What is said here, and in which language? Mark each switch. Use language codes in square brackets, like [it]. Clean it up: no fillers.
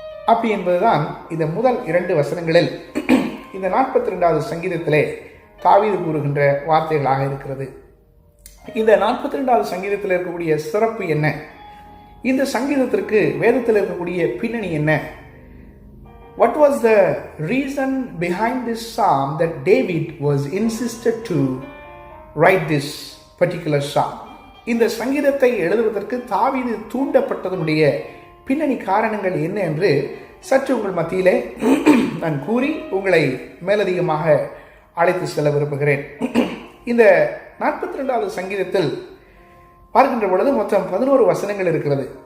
[ta] அப்படி என்பதுதான் இந்த முதல் 2 வசனங்களில் இந்த 42வது சங்கீதத்திலே தாவீது கூறுகின்ற வார்த்தைகளாக இருக்கிறது. இந்த 42வது சங்கீதத்தில் இருக்கக்கூடிய சிறப்பு என்ன? இந்த சங்கீதத்திற்கு வேதத்தில் இருக்கக்கூடிய பின்னணி என்ன? [en] What was the reason behind this psalm that David was insisted to write this particular psalm? [ta] இந்த சங்கீதத்தை எழுதுவதற்கு தாவீது தூண்டப்பட்டதனுடைய பின்னணி காரணங்கள் என்ன என்று சற்று உங்கள் மத்தியிலே நான் கூறி உங்களை மேலதிகமாக அழைத்து செல்ல விரும்புகிறேன். இந்த 42வது சங்கீதத்தில் பார்க்கின்ற பொழுது மொத்தம் 11 வசனங்கள் இருக்கிறது.